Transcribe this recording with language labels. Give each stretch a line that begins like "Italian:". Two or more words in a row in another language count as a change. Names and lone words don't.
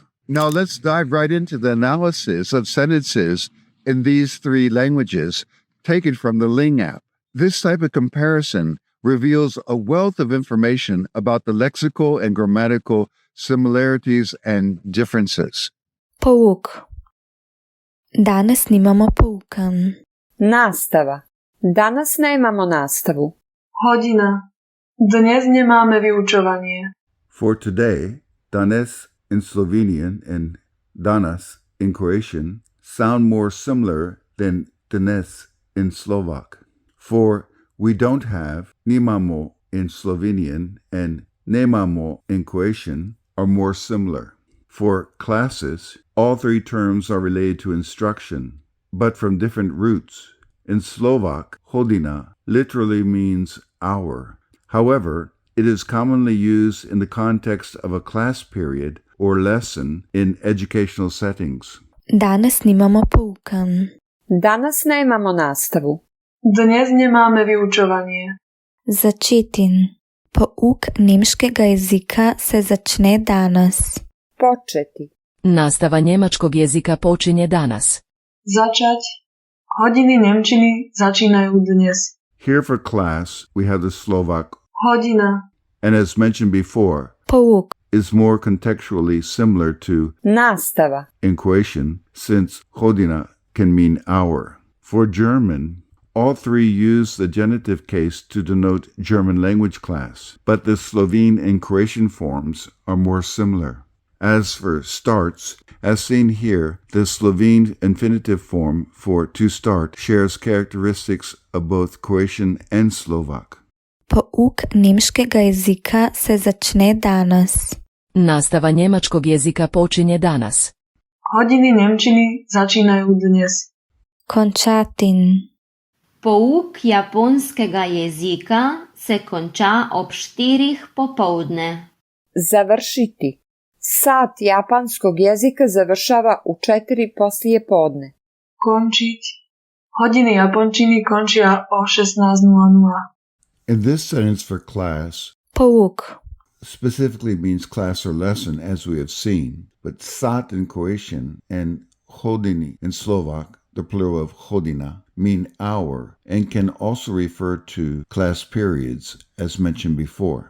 English: Now let's dive right into the analysis of sentences in these three languages taken from the Ling app. This type of comparison reveals a wealth of information about the lexical and grammatical similarities and differences.
Slovenian: Pouk. Danas nimamo poukan.
Croatian: Nastava. Danas nemamo nastavu.
Slovak: Hodina. Dnes nemáme vyučovanie.
English: For today, danes in Slovenian and danas in Croatian sound more similar than dnes in Slovak. For we don't have nimamo in Slovenian and nemamo in Croatian are more similar. For classes, all three terms are related to instruction, but from different roots. In Slovak, hodina literally means hour. However, it is commonly used in the context of a class period or lesson in educational settings.
Slovenian: Danas nimamo poukan.
Croatian: Danas nemamo nastavu.
Slovak: Dnes nemáme vyučovanie.
Slovenian: Začetin. Pouk nemškega jezika se začne danas.
Croatian: Početi. Nastava njemačkog jezika počinje danas.
Slovak: Začať. Hodiny nemčiny začínajú dnes.
English: Here for class, we have the Slovak Hodina. and as mentioned before, Pouk. is more contextually similar to Nastava. in Croatian, since hodina can mean hour. For German, all three use the genitive case to denote German language class, but the Slovene and Croatian forms are more similar. As for starts, as seen here, the Slovene infinitive form for to start shares characteristics of both Croatian and Slovak.
Slovenian: Pouk nemškega jezika se začne danas.
Croatian: Nastava njemačkog jezika počinje danas.
Slovak: Hodiny nemčiny začínajú dnes.
Slovenian: Končatin. Pouk japonskega jezika se konča ob 4 popovdne.
Croatian: Završiti. Sat japanskog jezika završava u 4 poslije podne.
Slovak: Končiť. Hodiny japončiny končia o 16:00.
English: In this sentence for class, Pouk. specifically means class or lesson, as we have seen, but sat in Croatian and hodini in Slovak, the plural of hodina, mean hour and can also refer to class periods, as mentioned before.